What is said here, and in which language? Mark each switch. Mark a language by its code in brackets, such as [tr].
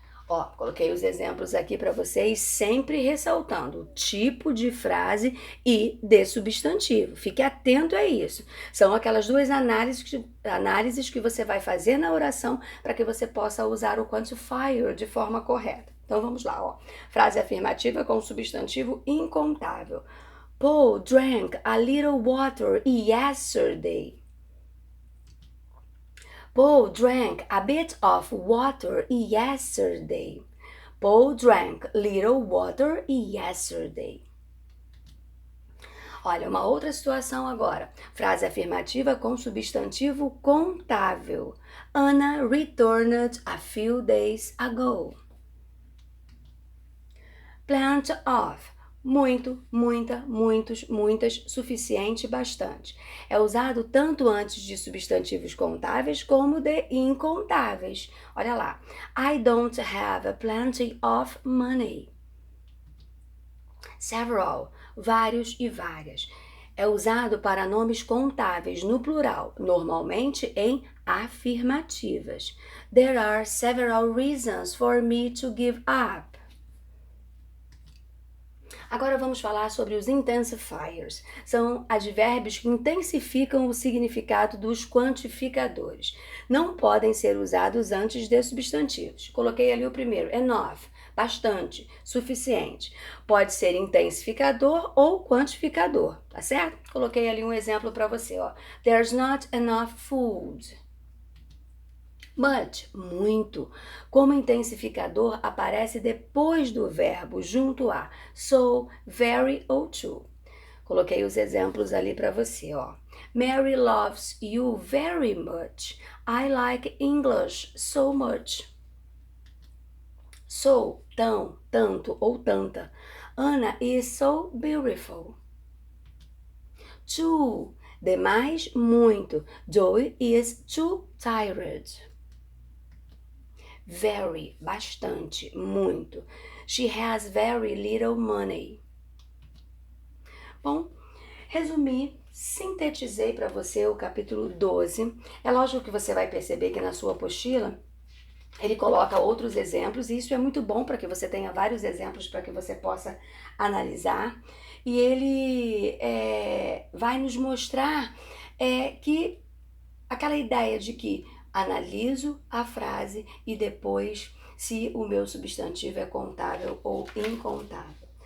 [pt] Ó, coloquei os exemplos aqui para vocês, sempre ressaltando o tipo de frase e de substantivo. Fique atento a isso. São aquelas duas análises que você vai fazer na oração para que você possa usar o quantifier de forma correta. Então vamos lá, ó. Frase afirmativa com substantivo incontável. [en] Paul drank a little water yesterday. Paul drank a bit of water yesterday. Paul drank little water yesterday. [pt] Olha, uma outra situação agora. Frase afirmativa com substantivo contável. [en] Anna returned a few days ago. Plenty of. [pt] Muito, muita, muitos, muitas, suficiente, bastante. É usado tanto antes de substantivos contáveis como de incontáveis. Olha lá. [en] I don't have plenty of money. [pt] Several, vários e várias. É usado para nomes contáveis no plural, normalmente em afirmativas. [en] There are several reasons for me to give up. [pt] Agora vamos falar sobre os intensifiers. São advérbios que intensificam o significado dos quantificadores. Não podem ser usados antes de substantivos. Coloquei ali o primeiro, enough, bastante, suficiente. Pode ser intensificador ou quantificador, tá certo? Coloquei ali um exemplo para você, ó. [en] There's not enough food. [pt] Much, muito. Como intensificador, aparece depois do verbo, junto a so, very ou to. Coloquei os exemplos ali para você, ó. [en] Mary loves you very much. I like English so much. So, [pt] tão, tanto ou tanta. [en] Anna is so beautiful. Too, [pt] demais, muito. [en] Joey is too tired. [pt] Very, bastante, muito. [en] She has very little money. [pt] Bom, resumi, sintetizei para você o capítulo 12. É lógico que você vai perceber que na sua apostila ele coloca outros exemplos, e isso é muito bom para que você tenha vários exemplos para que você possa analisar. E ele vai nos mostrar que aquela ideia de que analiso a frase e depois se o meu substantivo é contável ou incontável.